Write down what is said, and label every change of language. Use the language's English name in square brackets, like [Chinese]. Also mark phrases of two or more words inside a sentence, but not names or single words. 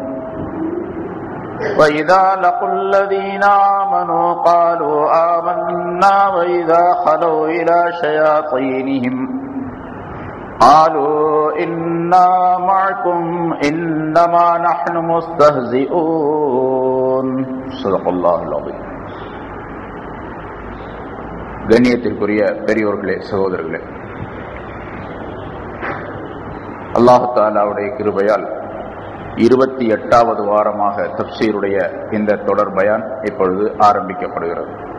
[Arabic] وإذا لقوا الذين آمنوا قالوا آمنا وإذا خلوا إلى شياطينهم قالوا إنا معكم إنما نحن مستهزئون صدق الله العظيم. [Tamil] கண்ணியத்திற்குரிய பெரியோர்களே, சகோதரர்களே, அல்லாஹ் தஆலாவுடைய கிருபையால் 28வது வாரமாக தஃப்சீருடைய இந்த தொடர் பயான் இப்பொழுது ஆரம்பிக்கப்படுகிறது.